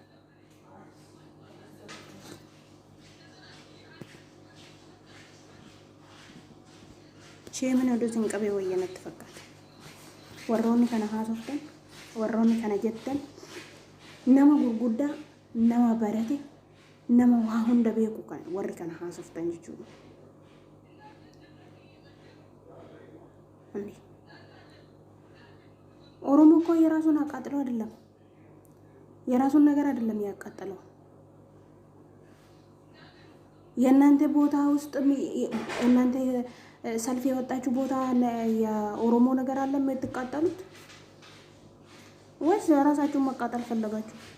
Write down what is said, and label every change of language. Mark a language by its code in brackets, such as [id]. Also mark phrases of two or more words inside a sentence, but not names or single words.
[om] Sheemin oduu isin qabee wayya natti fakkaata. Warroonni kana haasoftan, warroonni kana jettan nama gurguddaa, nama barate, nama waa hunda beeku kan warri kana haasoftan jechuudha. [am] ኦሮሞ እኮ የራሱን አቃጥሎ አይደለም የራሱን ነገር አይደለም ያቃጠለው። የእናንተ ቦታ ውስጥ እናንተ ሰልፍ የወጣችሁ ቦታ የኦሮሞ ነገር አለ የምትቃጠሉት ወይስ ራሳችሁን መቃጠል ፈለጋችሁ?